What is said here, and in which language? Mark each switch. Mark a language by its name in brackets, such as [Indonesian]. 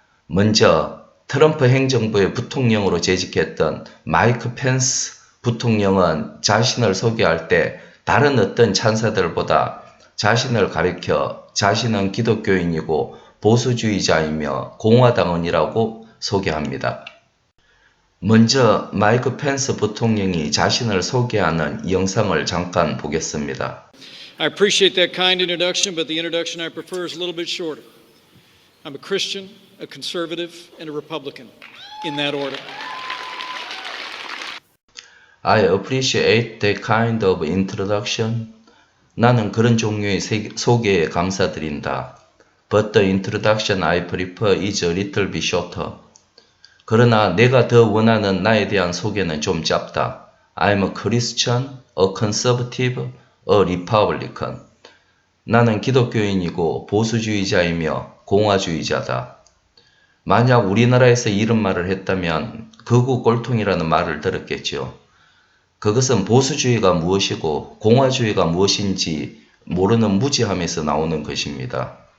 [Korean] 먼저 트럼프 행정부의 부통령으로 재직했던 마이크 펜스 부통령은 자신을 소개할 때 다른 어떤 찬사들보다 자신을 가리켜 자신은 기독교인이고 보수주의자이며 공화당원이라고 소개합니다. 먼저 마이크 펜스 부통령이 자신을 소개하는 영상을 잠깐 보겠습니다. [English] I appreciate that kind introduction, but the introduction I prefer is a little bit shorter. I'm a Christian, a conservative, and a Republican, in that order. I appreciate that kind of introduction. [Korean] 나는 그런 종류의 소개에 감사드린다. [English] But the introduction I prefer is a little bit shorter. [Korean] 그러나 내가 더 원하는 나에 대한 소개는 좀 짧다. [English] I'm a Christian, a conservative, a Republican. [Korean] 나는 기독교인이고 보수주의자이며 공화주의자다. 만약 우리나라에서 이런 말을 했다면 극우 꼴통이라는 말을 들었겠죠. 그것은 보수주의가 무엇이고 공화주의가 무엇인지 모르는 무지함에서 나오는 것입니다.